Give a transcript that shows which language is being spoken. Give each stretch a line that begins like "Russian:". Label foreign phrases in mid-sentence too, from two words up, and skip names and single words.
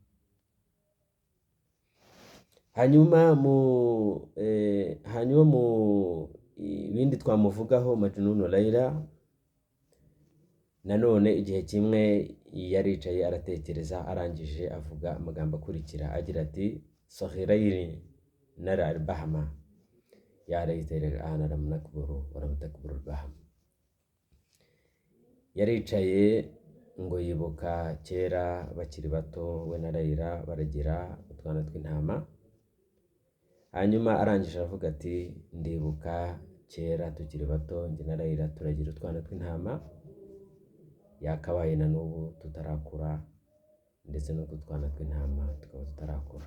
Kinyarwanda: Hanyuma mu ibindi twamuvugaho Majnun Layla, nanone igihe kimwe yaricaye aratekereza, arangije avuga amagambo akurikira agira ati
Arabic: صغيرين نرعى البهم يا ليتنا الآن لم نكبر ولم تكبر البهم.
Kinyarwanda: Yaricaye ngo yibuka kera bakiri bato we na Layla baragira utwana tw'intama. Hanyuma arangije avuga ati ndibuka kera tukiri bato njye na Layla turagira utwana tw'intama, yakabaye na n'ubu tutarakura ndetse n'utwo twana tw'intama tukaba tutarakura.